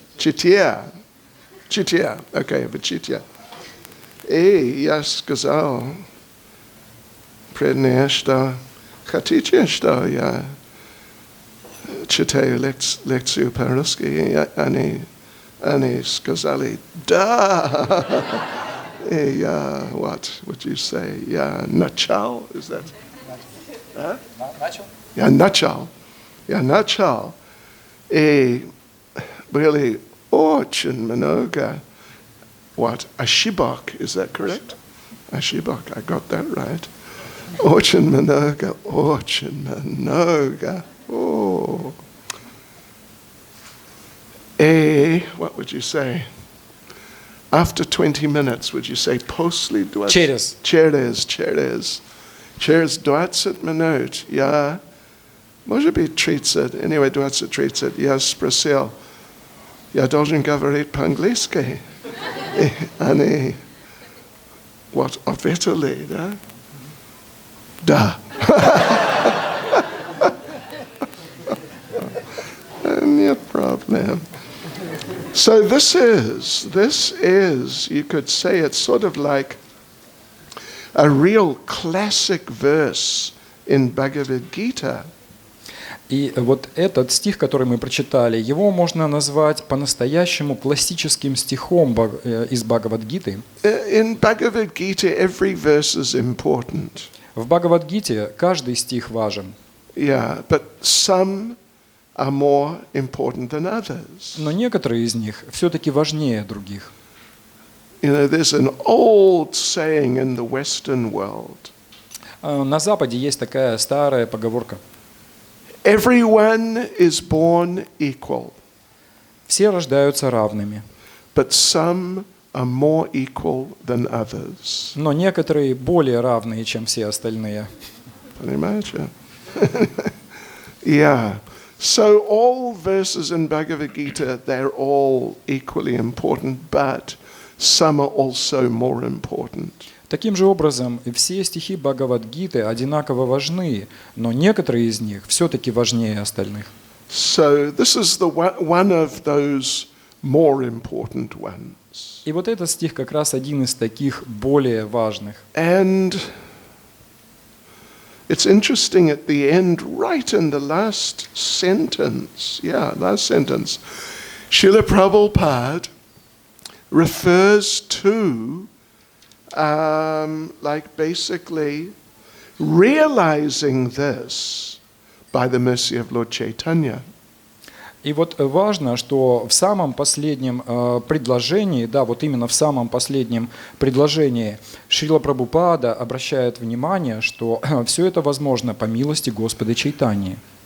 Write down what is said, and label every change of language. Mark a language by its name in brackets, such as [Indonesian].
[Russian] Чите, окей, в Чите. И я сказал преданные, что хотите, что я читаю лекцию по-русски? И они сказали, да. И я, [English] what would you say? [Russian] Я начал, [English] is that? [Russian] Начал? Я начал. И были очень много, what, ошибок, [English] is that correct? [Russian] Ошибок, [English] I got that right. [Russian] Очень много. Oh. [English] What would you say? After 20 minutes, would you say [Russian] после 20? Через 20 минут я, может быть 30, anyway, 20-30, я спросил, я должен говорить по-английски? И они, what, ответили, да? Да. Нет проблем. [English] So this is, you could say it's sort of like a real classic verse in Bhagavad Gita. [Russian] И вот этот стих, который мы прочитали, его можно назвать по-настоящему классическим стихом из Бхагавад-гиты. [English] In Bhagavad Gita, every verse is important. [Russian] В Бхагавад-гите каждый стих важен. [English] Yeah, but some are more important than others. [Russian] Но некоторые из них все-таки важнее других. [English] You know, there's an old saying in the Western world. [Russian] На Западе есть такая старая поговорка. [English] Everyone is born equal. [Russian] Все рождаются равными. [English] But some are more equal than others. [Russian] Но некоторые более равные, чем все остальные. Понимаете? [English] Yeah. So all verses in Bhagavad Gita, they're all equally important, but some are also more important. [Russian] Таким же образом, все стихи Бхагавад-гиты одинаково важны, но некоторые из них все-таки важнее остальных. [English] So this is one of those more important ones. [Russian] И вот этот стих как раз один из таких более важных. [English] And it's interesting at the end, right in the last sentence, Srila Prabhupada refers to like basically realizing this by the mercy of Lord Chaitanya. [Russian] И вот важно, что в самом последнем предложении, да, вот именно в самом последнем предложении Шрила Прабхупада обращает внимание, что все это возможно по милости Господа Чайтаньи.